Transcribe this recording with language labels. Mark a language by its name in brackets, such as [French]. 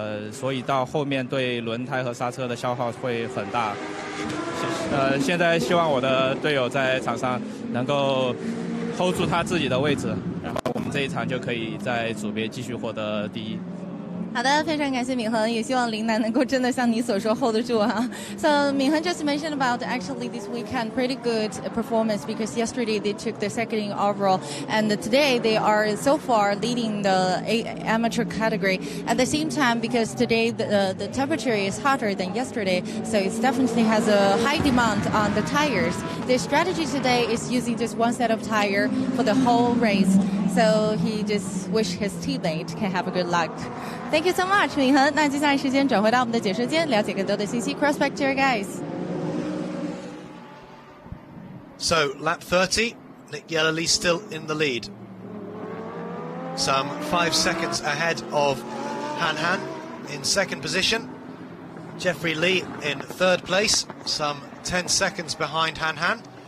[Chinese] 所以到后面对轮胎和刹车的消耗会很大。现在希望我的队友在场上能够 hold 住他自己的位置，然后我们这一场就可以在组别继续获得第1。好的，非常感谢闵恒，也希望林楠能够真的像你所说 hold 得住哈。 [English] So 闵恒 just mentioned about actually this weekend pretty good performance because yesterday they took the second overall and today they are so far leading the amateur category. At the same time, because today the temperature is hotter than yesterday, so it definitely has a high demand on the tires. The strategy today is using just one set of tire for the whole race. So he just wish his teammate can have a good luck. Thank you so much, 闵恒。 [Chinese] 那接下来时间转回到我们的解说间，了解更多的信息。 [English] Cross back to your guys. So, lap 30, Nick Yellerly still in the lead. Some 5 seconds ahead of Han Han in second position. Jeffrey Lee in third place, some 10 seconds behind Han Han.